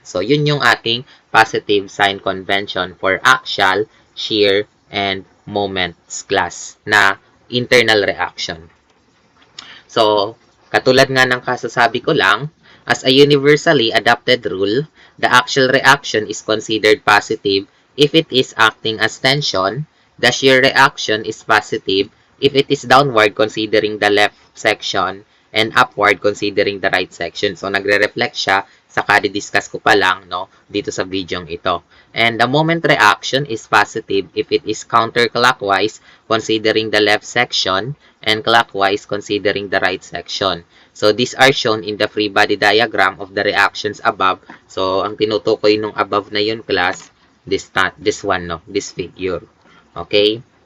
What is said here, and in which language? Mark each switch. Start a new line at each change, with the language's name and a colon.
English: So,
Filipino: yun yung ating
English: positive sign convention for axial, shear, and moments class na internal reaction. So,
Filipino: katulad nga ng kasasabi ko lang,
English: As a universally adopted rule, the axial reaction is considered positive if it is acting as tension. The shear reaction is positive if it is downward considering the left section and upward considering the right section.
Filipino: So, nagre-reflect siya sa discuss ko pa lang, no, dito sa video ito.
English: And the moment reaction is positive if it is counterclockwise considering the left section and clockwise considering the right section. So, these are shown in the free body diagram of the reactions above.
Filipino: So, ang tinutukoy nung above na yun, class,
English: this one, no, this figure.
Filipino: Okay?